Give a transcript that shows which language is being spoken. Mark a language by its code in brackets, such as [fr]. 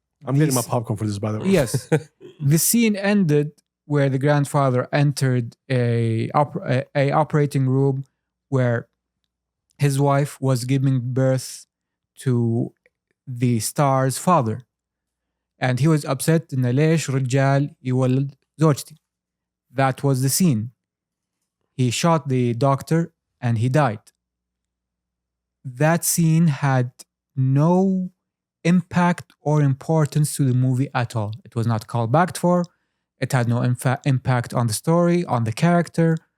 [en] I'm getting my popcorn for this, by the way. yes, the scene ended where the grandfather entered a operating room where his wife was giving birth to the star's father. And he was upset [ar] إن ليش رجال يولد زوجتي. [en] That was the scene. He shot the doctor and he died. That scene had no impact or importance to the movie at all. It was not called back for. It had no impact on the story, on the character.